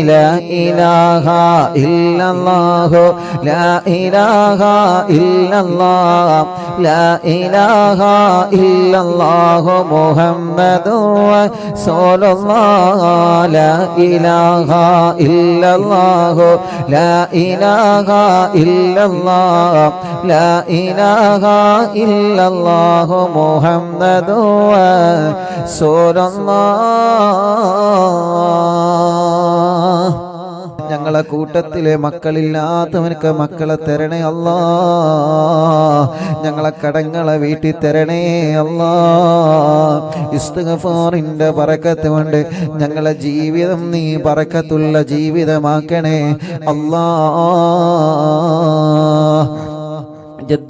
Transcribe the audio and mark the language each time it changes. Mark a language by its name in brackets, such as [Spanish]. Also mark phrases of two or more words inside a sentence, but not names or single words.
[Arabic] لا إله إلا الله لا إله إلا الله لا إله إلا الله محمد رسول الله لا إله إلا الله لا إله إلا الله لا إله إلا الله محمد رسول الله [Malayalam] ഞങ്ങളെ കൂട്ടത്തിലെ മക്കളില്ലാത്തവർക്ക് മക്കളെ തരണേ അല്ലാ ഞങ്ങളെ കടങ്ങളെ വീട്ടി തരണേ അല്ലാ ഇസ്തിഗ്ഫാറിന്റെ ബറക്കത്ത് കൊണ്ട് ഞങ്ങളെ ജീവിതം നീ ബറക്കത്തുള്ള ജീവിതമാക്കണേ അല്ലാ